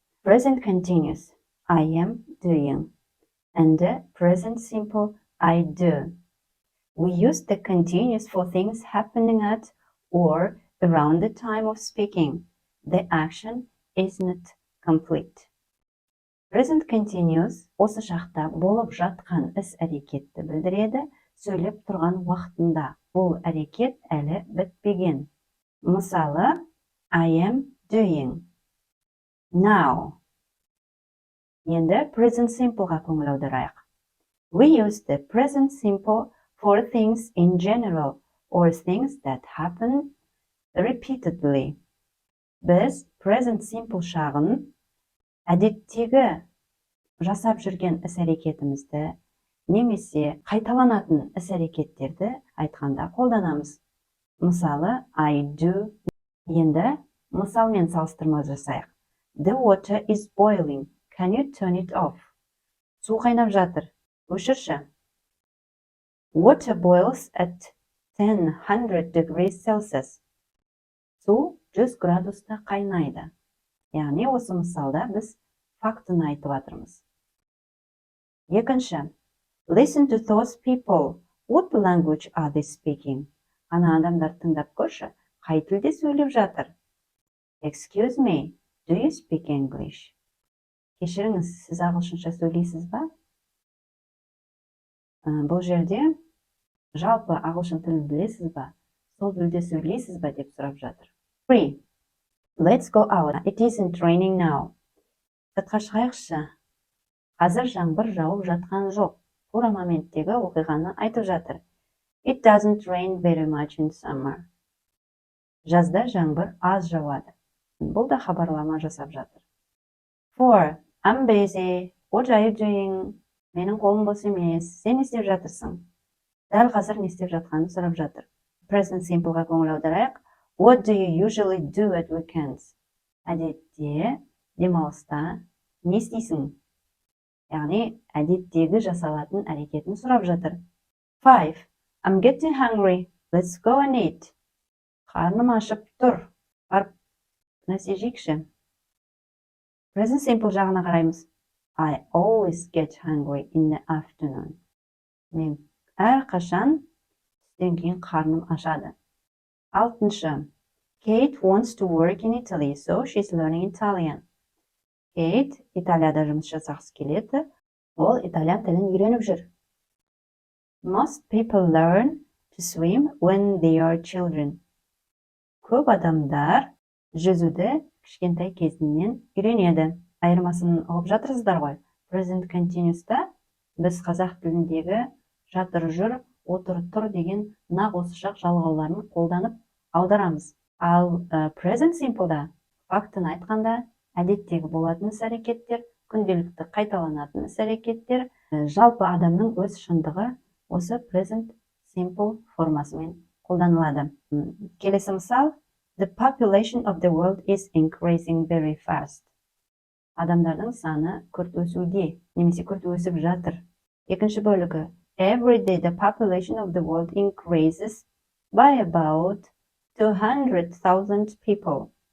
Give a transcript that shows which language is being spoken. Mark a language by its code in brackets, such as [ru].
[en] Present continuous, I am doing. And the present simple, I do. We use the continuous for things happening at or around the time of speaking. The action is not complete. [kk] Present continuous осы шақта болып жатқан іс-әрекетті білдіреді, сөйлеп тұрған уақытында. Бұл әрекет әлі бітпеген. Мысалы, [en] I am doing. Now. [kk] Енді present simpleға көңіл аударайық. [en] We use the present simple for things in general or things that happen repeatedly. [kk] Біз present simple шағын әдеттегі жасап жүрген іс-әрекетімізді немесе қайталанатын іс-әрекеттерді айтқанда қолданамыз. Мысалы, [en] I do. [kk] Енді мысалмен салыстырма жасайық. [en] The water is boiling. Can you turn it off? [kk] Су қайнап жатыр. Өшірші. [en] Water boils at 100 degrees Celsius. [kk] Су 100 градуста қайнайды. Яғни осы мысалда біз фактыны айтып жатырмыз. Екінші. [en] Listen to those people. What language are they speaking? [kk] Ана адамдар тыңдап көрші. Қай тілде сөйлеп жатыр? [en] Excuse me. Do you speak English? [kk] Кешіріңіз, сіз ағылшынша сөйлейсіз ба? Бұл жерде жалпы ағылшын тілін білесіз ба? Сол тілде сөйлейсіз ба деп сұрап жатыр. [en] 3. Let's go out. It isn't raining now. [kk] Сыртқа шығайықшы. Қазір жаңбыр жауып жатқан жоқ. Тура моменттегі оқиғаны айтып жатыр. [en] It doesn't rain very much in summer. [kk] Жазда жаңбыр аз жауады. Бұл да хабарлама жасап жатыр. 4. [en] I'm busy. What are you doing? [kk] Менің қолым бос емес. Сен не істеп жатырсың? Дәл қазір не істеп жатқанын сұрап жатыр. Present simpleға көңіл аударайық. [en] What do you usually do at weekends? [kk] Әдетте, демалыста не істейсің? Яғни, әдеттегі жасалатын әрекетін сұрап жатыр. [en] 5. I'm getting hungry. Let's go and eat. [kk] Қарным ашып тұр. Барып нәрсе жейікші. Present simple жағына қараймыз. [en] I always get hungry in the afternoon. [kk] Мен әрқашан түстен кейін қарным ашады. 6. [en] Kate wants to work in Italy, so she's learning Italian. [kk] Kate Италияда жұмыс жасағысы келеді, ол итальян тілін үйреніп жүр. [en] Most people learn to swim when they are children. [kk] Көп адамдар жүзуді кішкентай кезінен үйренеді. Айырмасын ұғып жатырсыздар ғой. Present continuous'та біз қазақ тіліндегі жатыр жүр, отыр тұр деген нақ осы шақ жалғауларын қолданып аударамыз. Ал present simple'да фактыны айтқанда әдеттегі болатын іс-әрекеттер, күнделікті қайталанатын іс-әрекеттер, жалпы адамның өз шындығы осы present simple формасымен қолданылады. Келесі мысал. [en] The population of the world is increasing very fast. [kk] Адамдардың саны күрт өсуде, немесе күрт өсіп жатыр. Екінші бөлігі. [en] Every day the population of the world increases by about 200,000 people.